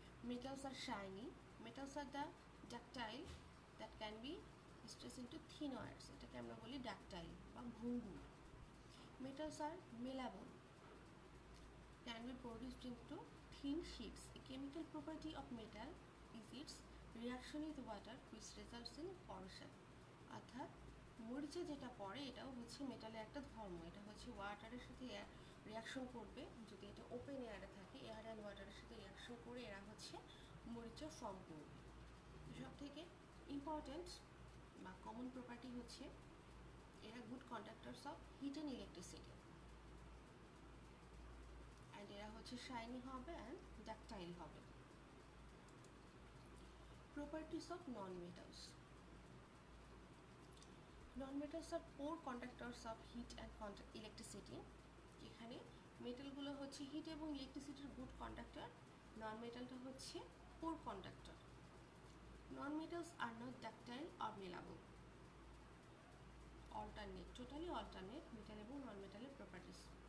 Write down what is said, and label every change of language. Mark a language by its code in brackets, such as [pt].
[en] Metals are shiny. Metals are the ductile that can be stretched into thin wires. [bn] এটাকে আমরা বলি ductile বা ভঙ্গুর। [en] Metals are malleable, can be produced into thin sheets. A chemical property of metal is its reaction with water which results in corrosion. [bn] অর্থাৎ মরিচে যেটা পড়ে এটাও হচ্ছে মেটালের একটা ধর্ম। এটা হচ্ছে ওয়াটারের সাথে রিয়াকশন করবে, যদি এটা ওপেন এয়ারে থাকে, এয়ার অ্যান্ড ওয়াটারের সাথে রিয়াকশন করে এরা হচ্ছে মরিচা ফর্ম করবে। সব থেকে ইম্পর্ট্যান্ট বা কমন প্রপার্টি হচ্ছে এরা [en] good conductors of heat and electricity, [bn] and এরা হচ্ছে শাইনি হবে অ্যান্ড ডাকটাইল হবে। [en] Properties of non metals. Non-metals are poor conductors of heat and electricity. [bn] এখানে মেটালগুলো হচ্ছে হিট এবং ইলেকট্রিসিটির গুড কন্ডাক্টর, নন মেটালটা হচ্ছে পোর conductor. [en] Non metals are not ductile or malleable. [bn] Alternate, totally alternate metal এবং নন মেটালের প্রপার্টিস।